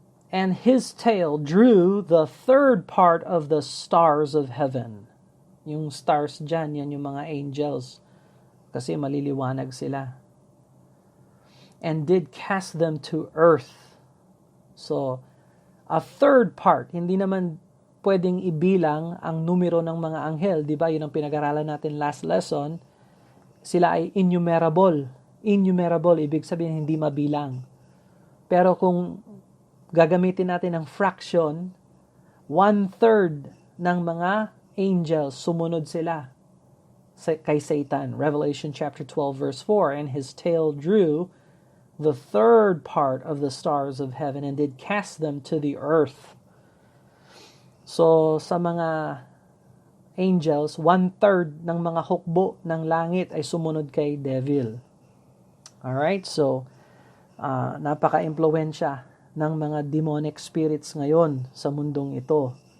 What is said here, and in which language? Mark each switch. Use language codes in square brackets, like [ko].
[en] And his tail drew the third part of the stars of heaven. [tl] Yung stars dyan, yan yung mga angels. Kasi maliliwanag sila. [en] And did cast them to earth. [tl] So, [en] a third part, [tl] hindi naman pwedeng ibilang ang numero ng mga anghel. Diba? Yun ang pinag-aralan natin [en] last lesson. [tl] Sila ay innumerable. Innumerable, ibig sabihin hindi mabilang. Pero kung gagamitin natin ang fraction, 1/3 ng mga angels, sumunod sila kay Satan. [en] Revelation chapter 12 verse 4, and his tail drew the third part of the stars of heaven and did cast them to the earth. [tl] So, sa mga angels, 1/3 ng mga hukbo ng langit ay sumunod kay devil. Alright, so, napaka-impluwensya ng mga demonic spirits ngayon sa mundong ito.